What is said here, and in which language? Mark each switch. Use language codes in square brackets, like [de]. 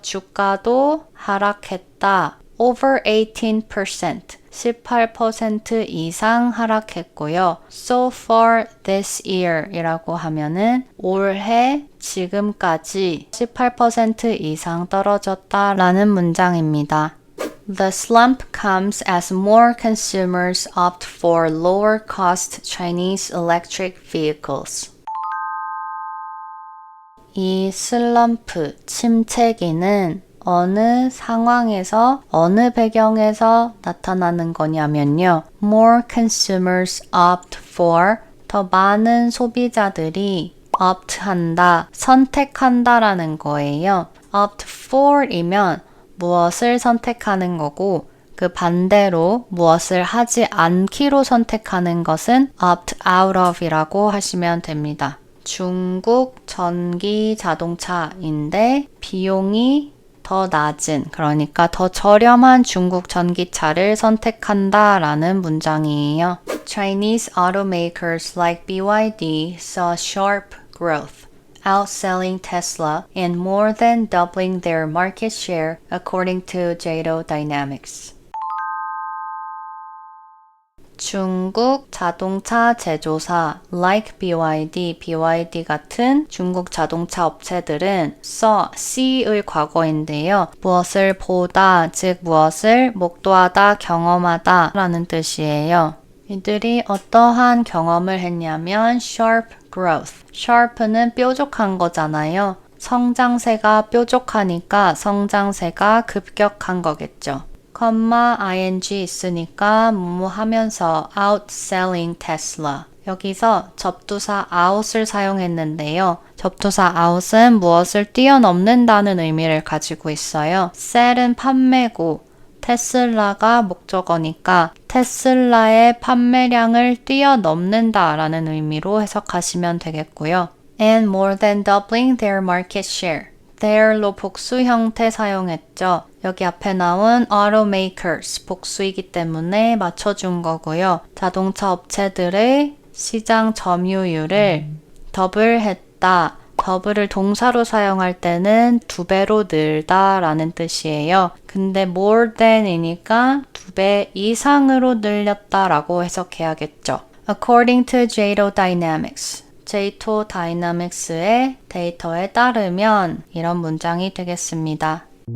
[ko] 주가도 하락했다. [en] Over 18%. [ko] 18% 이상 하락했고요. [en] So far this year [ko] 이라고 하면은 올해 지금까지 18% 이상 떨어졌다라는 문장입니다. [en] The slump comes as more consumers opt for lower cost Chinese electric vehicles. [ko] 이 슬럼프, 침체기는 어느 상황에서, 어느 배경에서 나타나는 거냐면요. [en] More consumers opt for, [ko] 더 많은 소비자들이 opt한다, 선택한다라는 거예요. opt for이면 무엇을 선택하는 거고, 그 반대로 무엇을 하지 않기로 선택하는 것은 [en] opt out of [ko] 이라고 하시면 됩니다. 중국 전기 자동차인데 비용이 더 낮은, 그러니까 더 저렴한 중국 전기차를 선택한다 라는 문장이에요. [en] Chinese automakers like BYD saw sharp growth, outselling Tesla and more than doubling their market share according to JATO Dynamics. [ko] 중국 자동차 제조사 [en] like BYD [ko] 같은 중국 자동차 업체들은 C의 과거인데요. 무엇을 보다, 즉 무엇을 목도하다, 경험하다 라는 뜻이에요. 이들이 어떠한 경험을 했냐면 [en] sharp growth. [ko] sharp는 뾰족한 거잖아요. 성장세가 뾰족하니까 성장세가 급격한 거겠죠. ing 있으니까 뭐뭐 하면서 [en] outselling Tesla. [ko] 여기서 접두사 out을 사용했는데요. 접두사 out은 무엇을 뛰어넘는다는 의미를 가지고 있어요. sell은 판매고 테슬라가 목적어니까 테슬라의 판매량을 뛰어넘는다 라는 의미로 해석하시면 되겠고요. [en] And more than doubling their market share. [ko] their로 복수 형태 사용했죠. 여기 앞에 나온 automakers 복수이기 때문에 맞춰준 거고요. 자동차 업체들의 시장 점유율을 더블했다. 더블을 동사로 사용할 때는 2배로 늘다 라는 뜻이에요. 근데 more than이니까 2배 이상으로 늘렸다 라고 해석해야겠죠. [en] According to JATO Dynamics. [ko] JATO Dynamics의 데이터에 따르면 이런 문장이 되겠습니다.